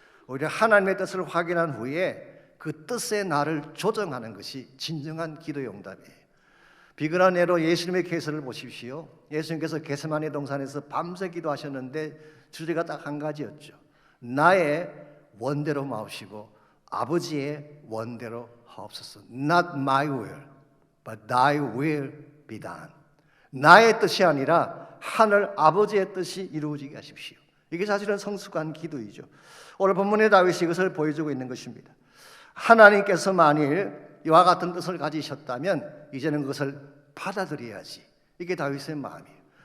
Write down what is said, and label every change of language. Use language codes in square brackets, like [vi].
[ko] 오히려 하나님의 뜻을 확인한 후에 그 뜻에 나를 조정하는 것이 진정한 기도의 응답이에요. 비근한 예로 예수님의 계시를 보십시오. 예수님께서 게세마네 동산에서 밤새 기도하셨는데 주제가 딱 한 가지였죠. 나의 원대로 마옵시고 아버지의 원대로 하옵소서. [en] Not my will, but thy will be done. [ko] 나의 뜻이 아니라 하늘 아버지의 뜻이 이루어지게 하십시오. 이게 사실은 성숙한 기도이죠. 오늘 본문의 다윗이 이것을 보여주고 있는 것입니다. 하나님께서 만일 이와 같은 뜻을 가지셨다면 이제는 그것을 받아들여야지. 이게 다윗의 마음이에요.